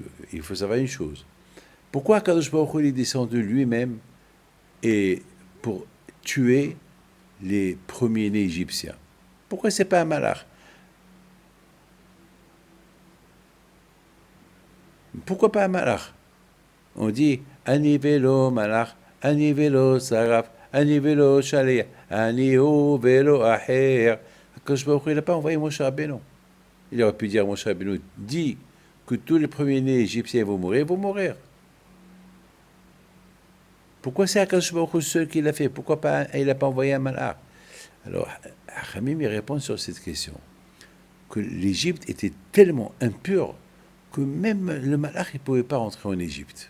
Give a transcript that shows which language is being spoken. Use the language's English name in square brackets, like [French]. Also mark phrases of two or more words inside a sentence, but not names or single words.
[French] Il faut savoir une chose. Pourquoi [Hebrew] הקדוש ברוך הוא, [French] il est descendu lui-même et pour tuer les premiers-nés égyptiens? Pourquoi c'est pas un malach? Pourquoi pas un malach? On dit [Hebrew] אני ולא מלאך אני ולא שרף אני ולא השליח אני ולא אחר. הקדוש ברוך הוא, [French] il n'a pas envoyé Moshe Rabbeinu. Il aurait pu dire à Moshe Rabbeinu, dis que tous les premiers-nés égyptiens vont mourir, Pourquoi c'est [Hebrew] הקדוש ברוך הוא [French] seul qui l'a fait? Pourquoi pas, il n'a pas envoyé un malach? Alors, Hamim, il répond sur cette question, que l'Égypte était tellement impure que même le malach, il ne pouvait pas rentrer en Égypte.